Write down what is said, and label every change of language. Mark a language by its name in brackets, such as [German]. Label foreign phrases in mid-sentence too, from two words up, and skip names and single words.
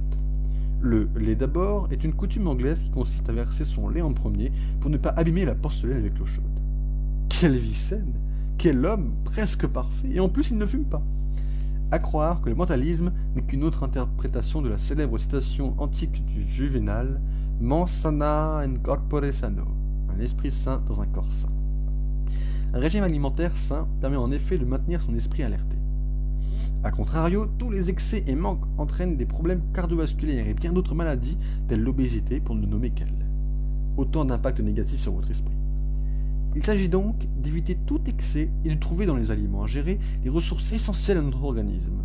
[French] Le lait d'abord est une coutume anglaise qui consiste à verser son lait en premier pour ne pas abîmer la porcelaine avec l'eau chaude. Quelle vie saine! Quel homme presque parfait! Et en plus, il ne fume pas! À croire que le mentalisme n'est qu'une autre interprétation de la célèbre citation antique du Juvénal « [Latin] Mens sana in corpore sano », [French] un esprit sain dans un corps sain. Un régime alimentaire sain permet en effet de maintenir son esprit alerté. A contrario, tous les excès et manques entraînent des problèmes cardiovasculaires et bien d'autres maladies, telles l'obésité pour ne nommer qu'elle. Autant d'impacts négatifs sur votre esprit. Il s'agit donc d'éviter tout excès et de trouver dans les aliments ingérés les ressources essentielles à notre organisme.